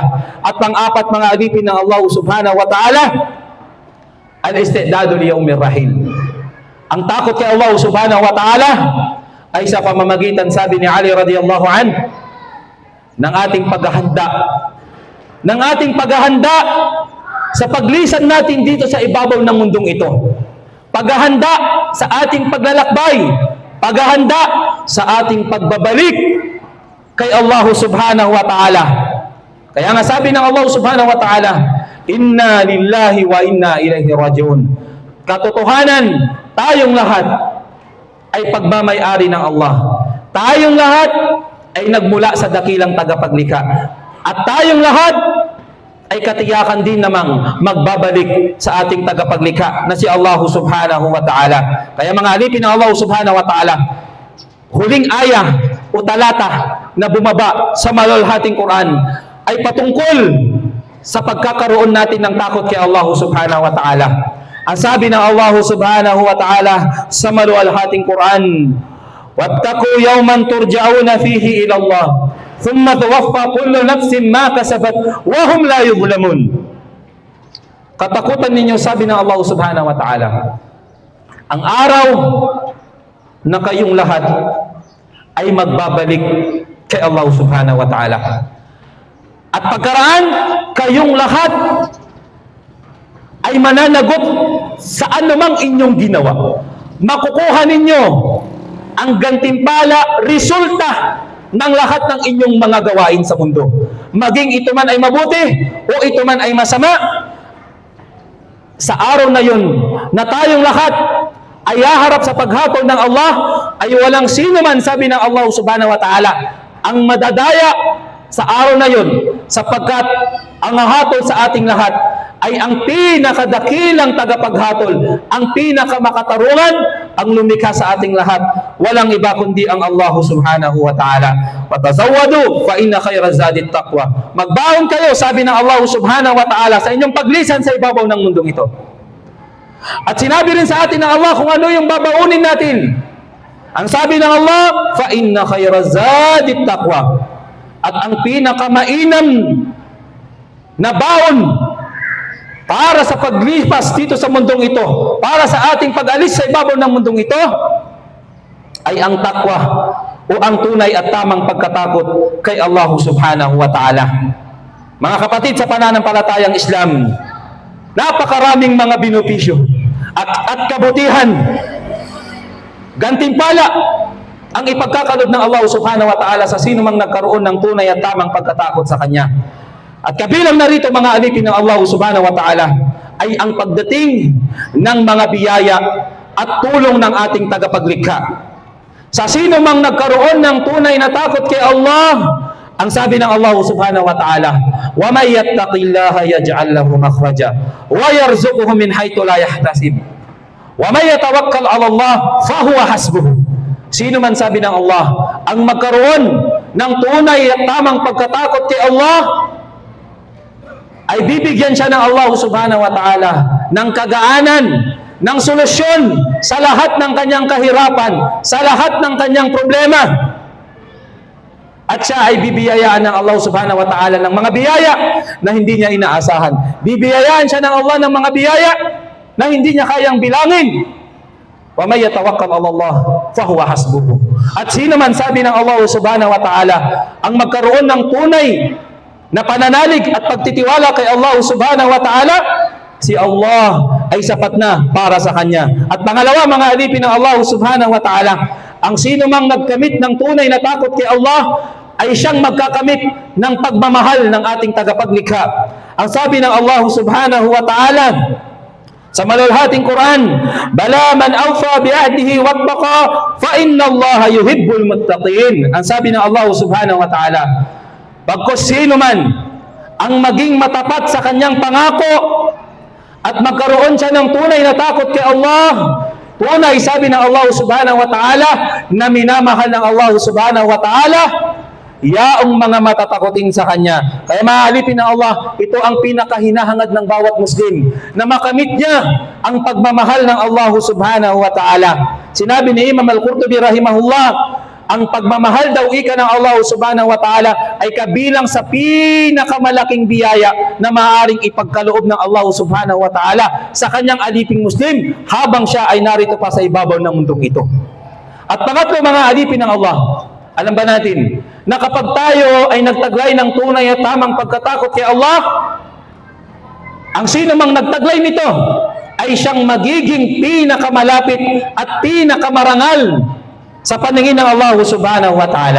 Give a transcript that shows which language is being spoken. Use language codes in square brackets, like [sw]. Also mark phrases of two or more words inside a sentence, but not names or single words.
[tl] At pang-apat, mga alipin ng Allah [ar] سبحانه وتعالى, الاستعداد ليوم الرحيل. [tl] Ang takot kay Allah [ar] سبحانه وتعالى [tl] ay sa pamamagitan, sabi ni Ali [ar] رضي الله عن, [tl] ng ating paghahanda sa paglisan natin dito sa ibabaw ng mundong ito. Paghahanda sa ating paglalakbay, paghahanda sa ating pagbabalik kay Allah [ar] سبحانه وتعالى. [tl] Kaya nga sabi ng Allah [ar] سبحانه وتعالى, إنا لله وإنا إليه راجعون. [tl] Katotohanan, tayong lahat ay pagmamay-ari ng Allah. Tayong lahat ay nagmula sa dakilang tagapaglikha. At tayong lahat ay katiyakan din namang magbabalik sa ating tagapaglikha na si Allah [ar] سبحانه وتعالى. [tl] Kaya mga alipin ng Allah [ar] سبحانه وتعالى, [tl] huling ayah o talata na bumaba sa malulhating Quran ay patungkol sa pagkakaroon natin ng takot kay Allah [ar] سبحانه وتعالى. [tl] Ang sabi ng Allah [ar] سبحانه وتعالى [tl] sa maluwalhating Quran, [ar] واتقوا يوما ترجعون فيه إلى الله ثم توفى كل نفس ما كسبت وهم لا يظلمون. [tl] Katakutan ninyo, sabi ng Allah [ar] سبحانه وتعالى, [tl] ang araw na kayong lahat ay magbabalik kay Allah [ar] سبحانه وتعالى. [tl] At pagkaraan, kayong lahat ay mananagot sa anumang inyong ginawa. Makukuha ninyo ang gantimpala, resulta ng lahat ng inyong mga gawain sa mundo. Maging ito man ay mabuti o ito man ay masama, sa araw na yun na tayong lahat ay haharap sa paghatol ng Allah, ay walang sino man, sabi ng Allah [ar] سبحانه وتعالى, [tl] ang madadaya sa araw na yun, sapagkat ang hatol sa ating lahat ay ang pinakadakilang tagapaghatol, ang pinakamakatarungan, ang lumikha sa ating lahat. Walang iba kundi ang Allah [ar] سبحانه وتعالى. وتزودوا فإن خير الزاد التقوى. [tl] Magbaon kayo, sabi ng Allah [ar] سبحانه وتعالى, [tl] sa inyong paglisan sa ibabaw ng mundong ito. At sinabi rin sa atin ng Allah kung ano yung babaunin natin. Ang sabi ng Allah, [ar] فإن خير الزاد التقوى. [tl] At ang pinakamainam na baon para sa paglipas dito sa mundong ito, para sa ating pag-alis sa ibabaw ng mundong ito, ay ang takwa o ang tunay at tamang pagkatakot kay Allah [ar] سبحانه وتعالى. [tl] Mga kapatid sa pananampalatayang Islam, napakaraming mga benepisyo at kabutihan, gantimpala ang ipagkakaloob ng Allah [ar] سبحانه وتعالى [tl] sa sino mang nagkaroon ng tunay at tamang pagkatakot sa Kanya. At kabilang narito mga alipin ng Allah [ar] سبحانه وتعالى [tl] ay ang pagdating ng mga biyaya at tulong ng ating tagapaglikha. Sa sino mang nagkaroon ng tunay na takot kay Allah, ang sabi ng Allah [ar] سبحانه وتعالى, وَمَنْ يَتَّقِ اللَّهَ يَجْعَلْ لَهُ مَخْرَجًا وَيَرْزُقْهُ مِنْ حَيْثُ لَا يَحْتَسِبُ وَمَنْ يَتَوَكَّلْ عَلَى اللَّهِ فَهُوَ حَسْبُهُ. [tl] Sino man, sabi ng Allah, ang magkaroon ng tunay at tamang pagkatakot kay Allah, ay bibigyan siya ng Allah [ar] سبحانه وتعالى [tl] ng kagaanan, ng solusyon sa lahat ng kanyang kahirapan, sa lahat ng kanyang problema. At siya ay bibiyayaan ng Allah [ar] سبحانه وتعالى [tl] ng mga biyaya na hindi niya inaasahan. Bibiyayaan siya ng Allah ng mga biyaya na hindi niya kayang bilangin. [ar] ومن يتوكل على الله فهو حسبه. [tl] At sino man, sabi ng Allah [ar] سبحانه وتعالى, [tl] ang magkaroon ng tunay na pananalig at pagtitiwala kay Allah [ar] سبحانه وتعالى, [tl] si Allah ay sapat na para sa kanya. At pangalawa, mga alipin ng Allah [ar] سبحانه وتعالى, [tl] ang sino mang nagkamit ng tunay na takot kay Allah ay siyang magkakamit ng pagmamahal ng ating tagapaglikha. Ang sabi ng Allah [ar] سبحانه وتعالى [tl] sa malulhating Quran, [ar] "بلى من أوفى بعهده واتقى فإن الله يحب المتقين." [tl] Ang sabi ng Allah [ar] سبحانه وتعالى, [tl] pagkos sino man ang maging matapat sa kanyang pangako at magkaroon siya ng tunay na takot kay Allah, tunay, sabi ng Allah [ar] سبحانه وتعالى, [tl] na minamahal ng Allah [ar] سبحانه وتعالى [tl] yaong mga matatakotin sa Kanya. Kaya maalipin ng Allah, ito ang pinakahinahangad ng bawat Muslim, na makamit niya ang pagmamahal ng Allah [ar] سبحانه وتعالى. [tl] Sinabi ni Imam Al-Qurtubi rahimahullah, ang pagmamahal daw ika ng Allah [ar] سبحانه وتعالى [tl] ay kabilang sa pinakamalaking biyaya na maaaring ipagkaloob ng Allah [ar] سبحانه وتعالى [tl] sa kanyang aliping Muslim habang siya ay narito pa sa ibabaw ng mundong ito. At pangatlo, mga alipin ng Allah, alam ba natin na kapag tayo ay nagtaglay ng tunay at tamang pagkatakot kay Allah, ang sino mang nagtaglay nito ay siyang magiging pinakamalapit at pinakamarangal sa paningin ng Allah [ar] سبحانه وتعالى.